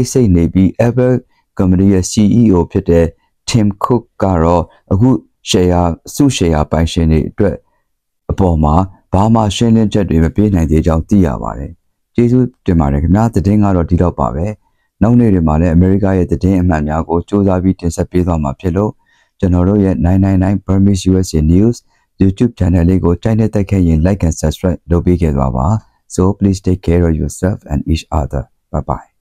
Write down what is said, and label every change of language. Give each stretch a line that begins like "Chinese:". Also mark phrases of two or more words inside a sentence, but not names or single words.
Burmese: တ်ဆိတ်နေပြီး Apple ကုမ္ပဏီရဲ့ CEO ဖြစ်တဲ့ Tim Cook ကတော့အခုရှယ်ယာပိုင်ရှင်တွေအတွက်အပေါ်မှာဘာမှရှင်းလင်းချက်တွေမပေးနိုင်သေးကြောင်းသိရပါတယ်။ကျေးဇူးတင်ပါတယ်ခင်ဗျာ။သတင်းကတော့ဒီတော့ပါပဲ။နောက်နေ့တွေမှာလည်းအမေရိကရဲ့သတင်းအမှန်များကိုစူးစမ်းပြီးတင်ဆက်ပေးသွားမှာဖြစ်လို့ကျွန်တော်တို့ရဲ့999 Burmese USA News YouTube channel လေးကိုကြိုက်တဲ့တိုက်ခဲ့ရင်
English: like and subscribe
Burmese: လုပ်ပေးခဲ့ပါ။
English: So please take care of yourself and each other. Bye bye.